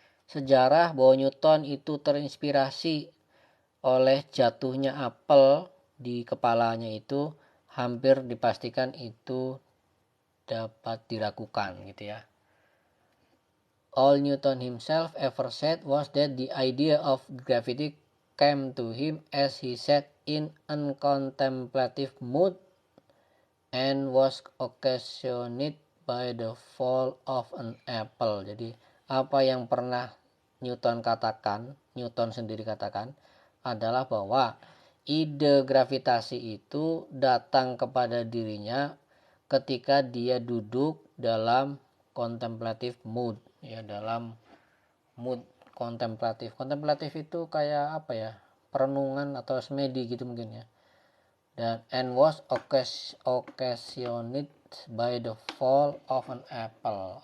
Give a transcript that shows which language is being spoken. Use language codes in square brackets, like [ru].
[id] Sejarah bahwa Newton itu terinspirasi oleh jatuhnya apel di kepalanya itu hampir dipastikan itu dapat diragukan gitu ya. [en] All Newton himself ever said was that the idea of gravity came to him as he sat in uncontemplative mood and was occasioned by the fall of an apple. [id] Jadi apa yang pernah Newton sendiri katakan adalah bahwa ide gravitasi itu datang kepada dirinya ketika dia duduk dalam [en] contemplative mood [id] ya, dalam mood kontemplatif. Kontemplatif itu kayak apa ya? Perenungan atau semedi gitu mungkin ya. [en] Dan and was occasioned by the fall of an apple.